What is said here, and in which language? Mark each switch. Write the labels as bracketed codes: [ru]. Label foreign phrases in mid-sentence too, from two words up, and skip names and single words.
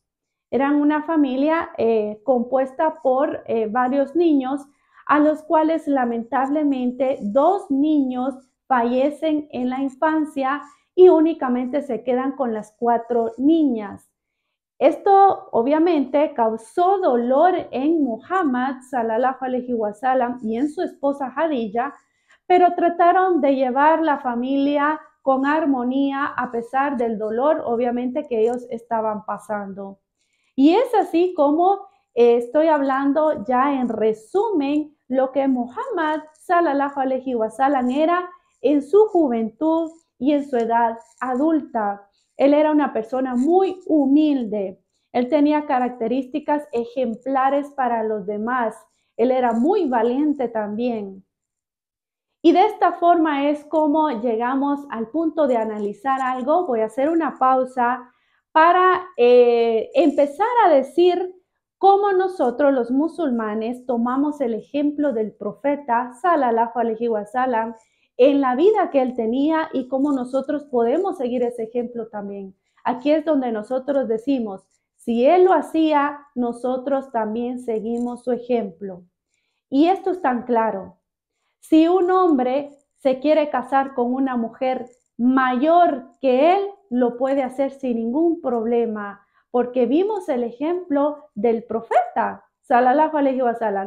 [es] Eran una familia compuesta por varios niños, a los cuales lamentablemente 2 niños fallecen en la infancia y únicamente se quedan con las 4 niñas. Esto obviamente causó dolor en Muhammad [ar] صلى الله عليه وسلم [es] y en su esposa Hadilla, pero trataron de llevar la familia con armonía a pesar del dolor obviamente que ellos estaban pasando. Y es así como estoy hablando ya en resumen lo que Muhammad [ar] صلى الله عليه وسلم [es] era en su juventud y en su edad adulta. Él era una persona muy humilde. Él tenía características ejemplares para los demás. Él era muy valiente también. Y de esta forma es como llegamos al punto de analizar algo. Voy a hacer una pausa para empezar a decir cómo nosotros los musulmanes tomamos el ejemplo del profeta [ar] صلى الله عليه وسلم [es] en la vida que él tenía y cómo nosotros podemos seguir ese ejemplo también. Aquí es donde nosotros decimos, si él lo hacía, nosotros también seguimos su ejemplo. Y esto es tan claro. Si un hombre se quiere casar con una mujer mayor que él, lo puede hacer sin ningún problema, porque vimos el ejemplo del profeta, [ar] صلى الله عليه وسلم.